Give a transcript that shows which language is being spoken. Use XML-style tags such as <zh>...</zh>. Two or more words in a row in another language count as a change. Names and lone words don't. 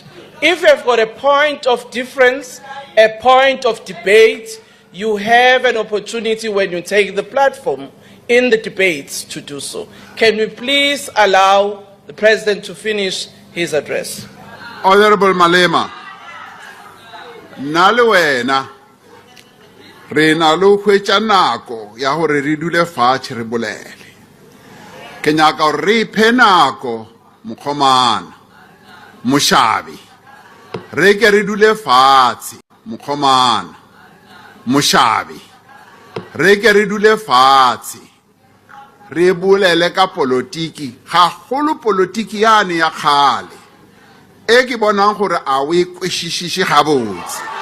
<en>If you've got a point of difference, a point of debate, you have an opportunity when you take the platform in the debates to do so. Can we please allow the President to finish his address?</en> <nso>Honorable Malema, nalwena re na lo hwetša nako ya gore re dule fatshe re bolele. Ke nyaka gore re iphe nako mokgomana mošabi re ke re dule fatshe mokgomana mošabi re ke re dule fatshe re bolele ka politiki ga golo politiki yane ya kgale e ke bonang gore a o e kwešišiše gabotse</nso>